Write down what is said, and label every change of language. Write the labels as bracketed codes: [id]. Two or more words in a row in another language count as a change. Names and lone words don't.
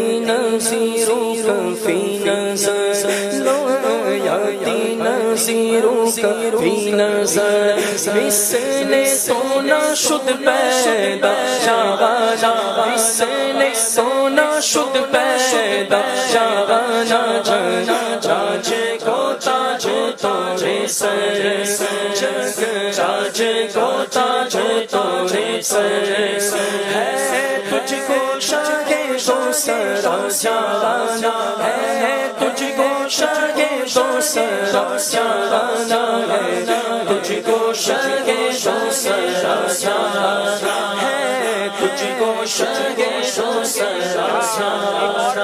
[ar] نظیرک فی نظر، لو یاتی نظیرک فی نظر، [fa] مثل تو نشد پیدا جوانا، مثل تو نشد پیدا جوانا، [ur] تاج کو تاج تمہارے سر، تاج کو تاج تمہارے سر، ہے تجھ کو شاہ دو سرا جانا، ہے تجھ کو شاہ دو سرا جانا، ہے تجھ کو شاہ دو سرا جانا، ہے تجھ کو شاہ دو سرا جانا۔